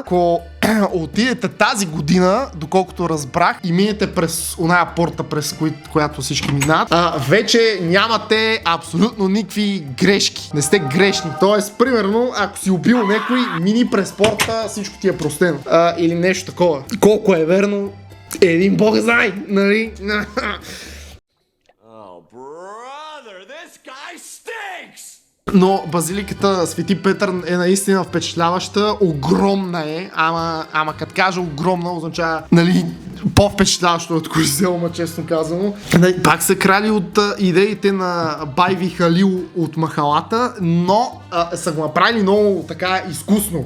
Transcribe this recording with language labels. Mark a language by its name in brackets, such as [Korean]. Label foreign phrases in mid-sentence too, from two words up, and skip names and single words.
[Bulgarian] Ако отидете тази година, доколкото разбрах, и минете през оная порта, през която всички минат, вече нямате абсолютно никакви грешки. Не сте грешни. Тоест, примерно, ако си убил някой, мини през порта, всичко ти е простено. Или нещо такова. Колко е верно, един бог знае, нали? [English] Oh, brother, this guy stinks! [Bulgarian] Но базиликата Свети Петър е наистина впечатляваща, огромна е, ама като кажа огромна означава, нали, по-впечатляващо от Колизеума, честно казано. Пак са крали от идеите на Байви Халил от махалата, но са го направили много така изкусно.